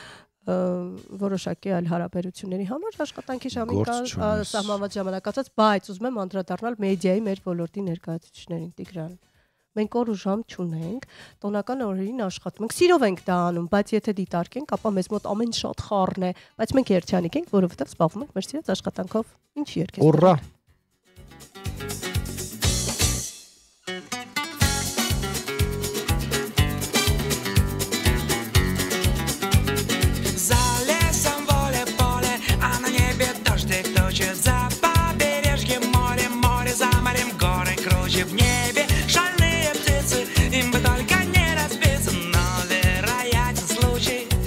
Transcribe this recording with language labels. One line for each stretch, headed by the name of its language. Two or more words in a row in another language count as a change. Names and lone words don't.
Armenian: որոշակի այլ հարաբերությունների համար աշխատանքի ժամին կա սահմանված ժամանակացած, բայց ուզում եմ անդրադառնալ մեդիայի մեր ոլորտի ներկայացուցիչներին, Տիգրան։ Մենք օր ու ժամ չունենք, տոնական օրերին աշխատում ենք, սիրով ենք դա անում, բայց եթե դիտարկենք, ապա մեզ մոտ ամեն շատ խառն է, բայց մենք երջանիկ ենք, որովհետև զբաղվում ենք մեր սիրած աշխատանքով։ Ինչ երգ է։ Ուռա։
Russian: За побережьем море, море за морем, горы круче в небе, шальные птицы, им бы только не разбиться, но вероятен случай.